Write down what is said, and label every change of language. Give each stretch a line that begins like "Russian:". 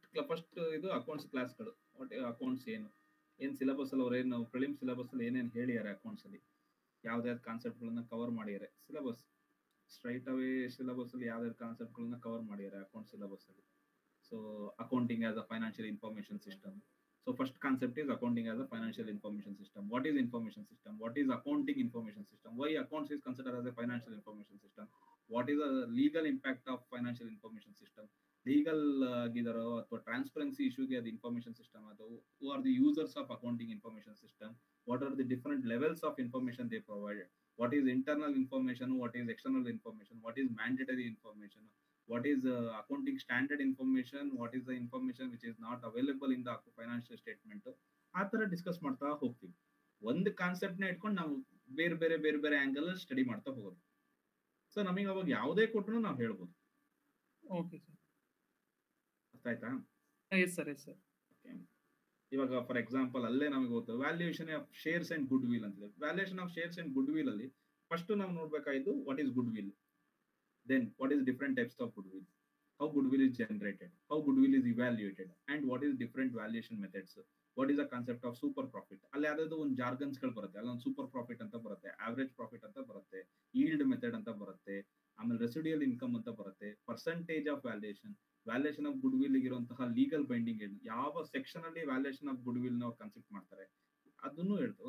Kannada: First ಇದು accounts ಕ್ಲಾಸ್ಗಳು. Accounts ಏನು ಸಿಲೆಬಸ್ ಅಲ್ಲಿ ಅವ್ರು ಏನು ಪ್ರಿಲಿಮ್ ಸಿಲೆಬಸ್ ಅಲ್ಲಿ ಏನೇನು ಹೇಳಿದ್ದಾರೆ ಅಕೌಂಟ್ಸ್ ಅಲ್ಲಿ, ಯಾವ್ದಾವ್ದು ಕಾನ್ಸೆಪ್ಟ್ಗಳನ್ನ ಕವರ್ ಮಾಡಿದ್ದಾರೆ ಸಿಲೆಬಸ್. ಸ್ಟ್ರೈಟ್ ಅವೇ ಸಿಲೆಬಸ್ ಅಲ್ಲಿ ಯಾವ್ದಾವ್ದು ಕಾನ್ಸೆಪ್ಟ್ಗಳನ್ನ ಕವರ್ ಮಾಡಿದ್ದಾರೆ ಅಕೌಂಟ್ ಸಿಲೆಬಸ್ ಅಲ್ಲಿ.
English: So accounting as a financial information system. So first concept is accounting as a financial information system. What is information system? What is accounting information system? Why accounts is considered as a financial information system? What is the legal impact of financial information system? Legal gidaro
Kannada: ಅಥವಾ
English: transparency issue ಗೆ ಅದು information system ಅದು. Who are the users of accounting information system? What are the different levels of information they provide? What is internal information? What is external information? What is mandatory information? What is accounting standard information? What is the information which is not available in the financial statement?
Kannada: ಆ ಥರ discuss ಮಾಡ್ತಾ ಹೋಗ್ತೀವಿ. ಒಂದು ಕಾನ್ಸೆಪ್ಟ್ನ ಇಟ್ಕೊಂಡು ನಾವು ಬೇರೆ ಬೇರೆ ಬೇರೆ ಬೇರೆ ಆಂಗಲ್ ಸ್ಟಡಿ ಮಾಡ್ತಾ ಹೋಗೋದು. ಸೊ ನಮಗೆ ಅವಾಗ ಯಾವುದೇ ಕೊಟ್ಟರು ನಾವು ಹೇಳ್ಬೋದು.
English: okay sir,
Kannada: ಅರ್ಥ ಆಯ್ತಾ?
English: Yes sir, yes sir.
Kannada: ಇವಾಗ ಫಾರ್ ಎಕ್ಸಾಂಪಲ್ ಅಲ್ಲೇ ನಮಗೆ ಗೊತ್ತು valuation of shares and good will ಅಂತಿದೆ. Valuation of shares and good will ಅಲ್ಲಿ ಫಸ್ಟ್ ನಾವು ನೋಡ್ಬೇಕಾಯ್ತು
English: What is goodwill. Then what is different types of goodwill, how goodwill is generated, how goodwill is evaluated, and what is different valuation methods. What is the concept of super profit?
Kannada: ಅಲ್ಲಿ ಯಾವ್ದಾದ್ರು ಒಂದು ಜಾರ್ಗನ್ಸ್ ಗಳು ಬರುತ್ತೆ. ಅಲ್ಲೊಂದು super profit ಅಂತ ಬರುತ್ತೆ, average profit ಅಂತ ಬರುತ್ತೆ, ಈಲ್ಡ್ ಮೆಥಡ್ ಅಂತ ಬರುತ್ತೆ, ಆಮೇಲೆ ರೆಸಿಡಿಯಲ್ ಇನ್ಕಮ್ ಅಂತ ಬರುತ್ತೆ, percentage of valuation of good will ಇರುವಂತಹ ಲೀಗಲ್ ಬೈಂಡಿಂಗ್ ಏನು, ಯಾವ ಸೆಕ್ಷನ್ ಅಲ್ಲಿ ವ್ಯಾಲ್ಯೂಯೇಷನ್ ಆಫ್ ಗುಡ್ ವಿಲ್ ನ ಕನ್ಸಿಡರ್ ಮಾಡ್ತಾರೆ ಅದನ್ನು ಹೇಳ್ತಾರೆ.